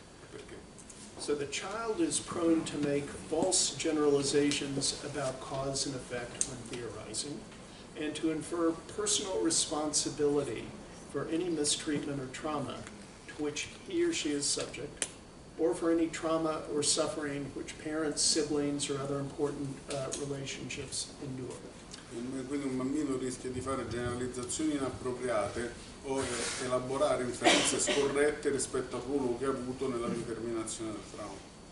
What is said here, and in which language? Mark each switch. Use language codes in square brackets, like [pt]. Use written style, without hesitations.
[it] Perché? [en] So the child is prone to make false generalizations about cause and effect when theorizing, and to infer personal responsibility for any mistreatment or trauma to which he or she is subject, or for any trauma or suffering which parents, siblings, or other important relationships endure. [it] Quindi un bambino rischia di fare generalizzazioni inappropriate o elaborare inferenze scorrette rispetto al ruolo che ha avuto nella determinazione del trauma.